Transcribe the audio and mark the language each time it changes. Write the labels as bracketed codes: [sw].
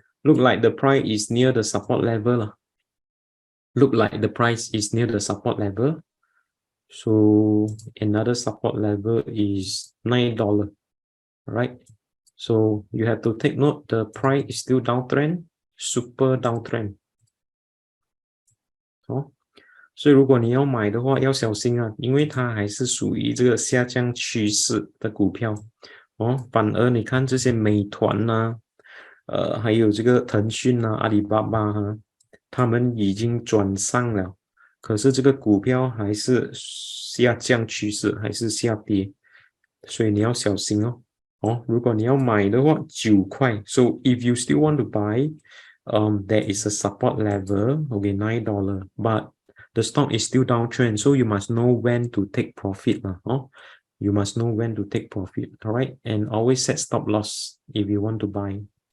[en] Look like the price is near the support level. Look like the price is near the support level. So another support level is $9, right? So you have to take note, the price is still downtrend, super downtrend. [zh] 所以如果你要买的话要小心啊，因为它还是属于这个下降趋势的股票反而你看这些美团还有这个腾讯阿里巴巴他们已经转上了，可是这个股票还是下降趋势，还是下跌，所以你要小心如果你要买的话9块 [en] ，so if you still want to buy, there is a support level, okay, $9, but the stock is still downtrend, so you must know when to take profit You must know when to take profit, all right? And always set stop loss if you want to buy.